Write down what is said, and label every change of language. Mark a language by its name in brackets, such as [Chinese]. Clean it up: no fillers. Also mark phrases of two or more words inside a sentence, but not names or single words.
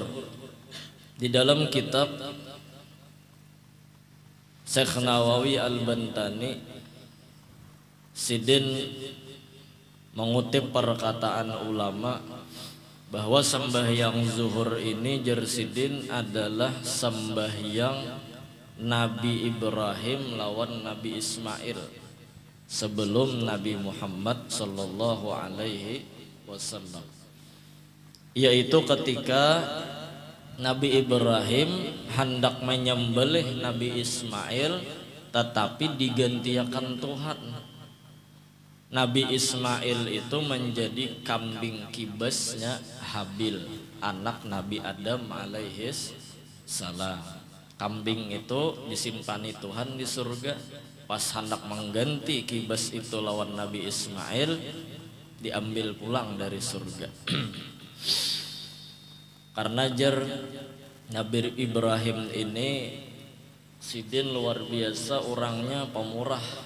[Indonesian] Di dalam kitab Syekh Nawawi Al-Bantani Sidin mengutip perkataan ulama bahwa sembahyang zuhur ini Jersidin adalah sembahyang Nabi Ibrahim lawan Nabi Ismail sebelum Nabi Muhammad [Arabic] صلى الله عليه وسلم, [Indonesian] yaitu ketika Nabi Ibrahim hendak menyembelih Nabi Ismail tetapi digantikan Tuhan. Nabi Ismail itu menjadi kambing kibasnya Habil, anak Nabi Adam [Arabic] عليه السلام. [Indonesian] Kambing itu disimpani Tuhan di surga. Pas hendak mengganti kibas itu lawan Nabi Ismail, diambil pulang dari surga. Karena jar Nabi Ibrahim ini sidin luar biasa, orangnya pemurah.